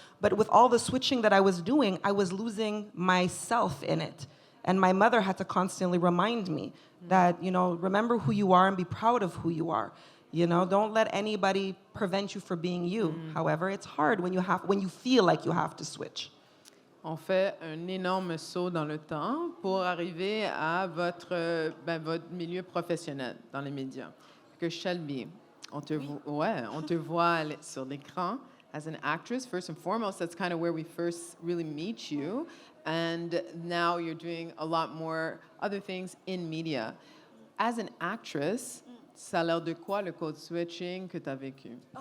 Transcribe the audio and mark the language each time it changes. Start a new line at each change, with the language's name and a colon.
English: But with all the switching that I was doing, I was losing myself in it. And my mother had to constantly remind me that, you know, remember who you are and be proud of who you are. You know, don't let anybody prevent you from being you. However, it's hard when you feel like you have to switch.
French: On fait un énorme saut dans le temps pour arriver à votre milieu professionnel dans les médias. Que Shelby, on te voit sur l'écran
English: as an actress. First and foremost, that's kind of where we first really meet you. And now you're doing a lot more other things in media. As an actress,
French: ça a l'air de quoi le code switching que tu as vécu?